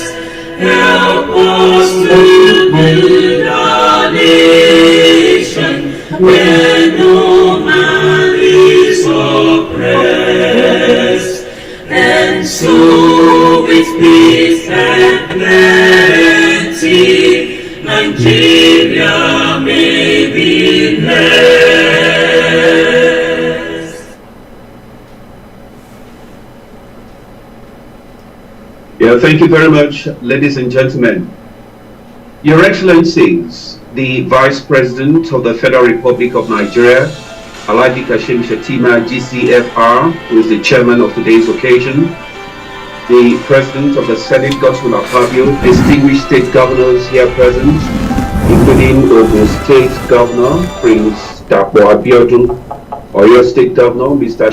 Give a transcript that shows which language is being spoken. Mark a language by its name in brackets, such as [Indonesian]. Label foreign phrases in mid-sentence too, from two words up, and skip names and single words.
[English] Help us to build our nation where no man is oppressed, and so with peace and plenty Nigeria may be blessed. Yeah, thank you very much, ladies and gentlemen. Your Excellencies, the Vice President of the Federal Republic of Nigeria, Alhaji Kashim Shettima, GCFR, who is the chairman of today's occasion, the President of the Senate, Godswill Akpabio, distinguished state governors here present, including Ogun State Governor, Prince Dapo Abiodun, Oyo State Governor, Mr.